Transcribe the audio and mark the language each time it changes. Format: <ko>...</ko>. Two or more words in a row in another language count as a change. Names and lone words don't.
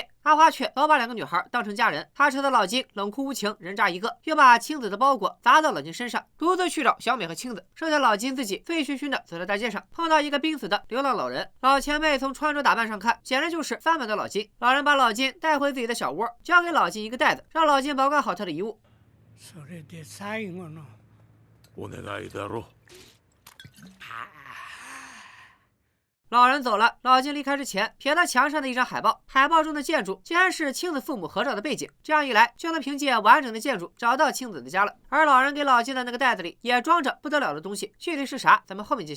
<zh>阿花却老把2个女孩当成家人，她扯的老金冷酷无情，人渣一个，又把青子的包裹砸到老金身上，独自去找小美和青子，剩下老金自己醉醺醺的走在大街上，碰到一个濒死的流浪老人。老前辈从穿着打扮上看，简直就是翻版的老金。老人把老金带回自己的小窝，交给老金一个袋子，让老金保管好他的遗物。</zh> <ja>それで最後のお願いだろ。</ja> <zh>老人走了，老金离开之前瞥了墙上的一张海报，海报中的建筑竟然是青子父母合照的背景，这样一来就能凭借完整的建筑找到青子的家了。而老人给老金的那个袋子里也装着不得了的东西，具体是啥咱们后面揭晓。</zh>